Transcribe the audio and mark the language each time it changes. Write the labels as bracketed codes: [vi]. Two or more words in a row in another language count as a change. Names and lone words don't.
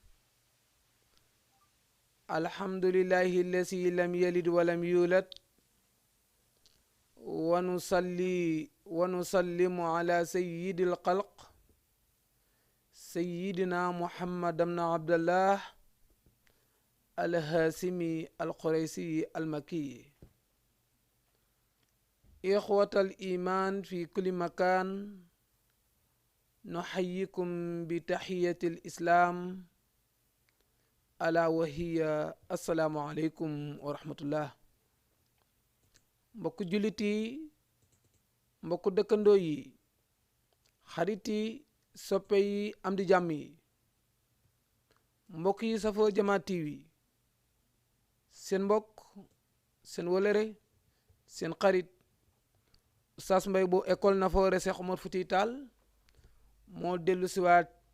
[ar] الحمد لله الذي لم يلد ولم يولد، ونصلي ونسلم على سيد الخلق سيدنا محمد بن عبد الله الهاشمي القريشي المكي. إخوة الإيمان في كل مكان، نحييكم بتحية الإسلام ألا وهي السلام عليكم ورحمة الله. [wo] mbokk jullit yi, mbokk dëkkandoo yi, xarit yi, soppe yi, am di jàmm yi, mbokk yi safoo Jama TV, seen mbokk, seen wolere, seen xarit Oustaz Mbaye bu école Nafoore Cheikh Omar Foutiyou Tall moo dellu siwaat